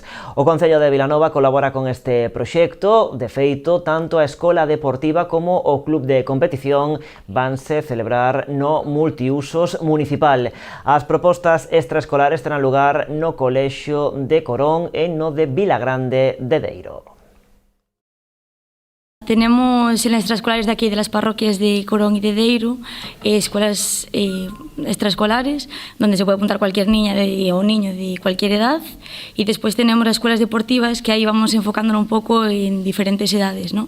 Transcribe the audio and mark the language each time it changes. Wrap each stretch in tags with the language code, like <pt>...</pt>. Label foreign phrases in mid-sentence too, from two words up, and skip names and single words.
<gl>O Concello de Vilanova colabora con este proxecto. De feito, tanto a escola deportiva como o club de competición vanse celebrar no multiusos municipal. As propostas extraescolares terán lugar no colexio de Corón e no de Vilagrande de Deiro.</gl> <es>Tenemos en las extraescolares de aquí, de las parroquias de Corón y de Deiro, escuelas extraescolares donde se puede apuntar cualquier niña o niño de cualquier edad, y después tenemos las escuelas deportivas que ahí vamos enfocándolo un poco en diferentes edades, ¿no?</es>